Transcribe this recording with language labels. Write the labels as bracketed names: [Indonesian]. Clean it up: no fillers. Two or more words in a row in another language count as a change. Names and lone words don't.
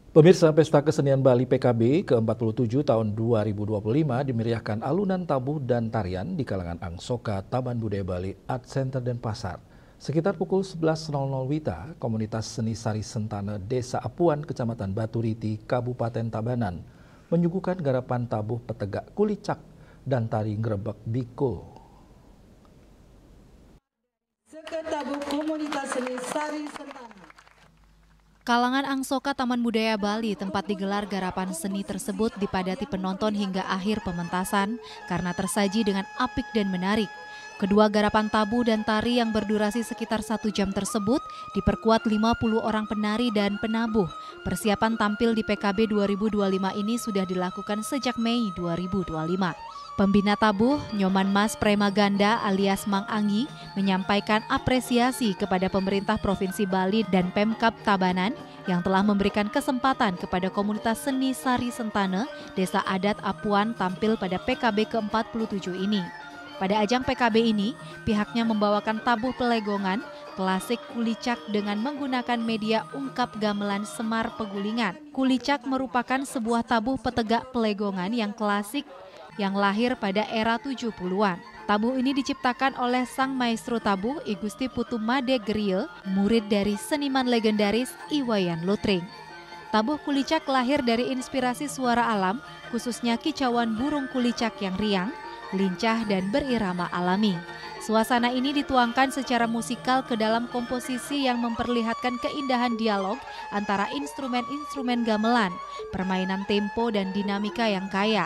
[Indonesian] Pemirsa, Pesta Kesenian Bali PKB ke-47 tahun 2025 dimeriahkan alunan tabuh dan tarian di kalangan Angsoka Taman Budaya Bali Art Center Denpasar. Sekitar pukul 11.00 WITA, komunitas seni Sari Sentana Desa Apuan, Kecamatan Baturiti, Kabupaten Tabanan, menyuguhkan garapan tabuh petegak kulicak dan tari ngrebek bikul. Tabuh komunitas seni Sari Sentana. Kalangan Angsoka Taman Budaya Bali tempat digelar garapan seni tersebut dipadati penonton hingga akhir pementasan karena tersaji dengan apik dan menarik. Kedua garapan tabuh dan tari yang berdurasi sekitar 1 jam tersebut diperkuat 50 orang penari dan penabuh. Persiapan tampil di PKB 2025 ini sudah dilakukan sejak Mei 2025. Pembina tabuh, Nyoman Mas Premaganda alias Mang Anggi, menyampaikan apresiasi kepada pemerintah Provinsi Bali dan Pemkab Tabanan yang telah memberikan kesempatan kepada komunitas seni Sari Sentana Desa Adat Apuan tampil pada PKB ke-47 ini. Pada ajang PKB ini, pihaknya membawakan tabuh pelegongan, klasik kulicak dengan menggunakan media ungkap gamelan Semar Pegulingan. Kulicak merupakan sebuah tabuh petegak pelegongan yang klasik yang lahir pada era 70-an. Tabuh ini diciptakan oleh sang maestro tabuh I Gusti Putu Made Griel, murid dari seniman legendaris Iwayan Lutring. Tabuh kulicak lahir dari inspirasi suara alam, khususnya kicauan burung kulicak yang riang, lincah dan berirama alami. Suasana ini dituangkan secara musikal ke dalam komposisi yang memperlihatkan keindahan dialog antara instrumen-instrumen gamelan, permainan tempo dan dinamika yang kaya.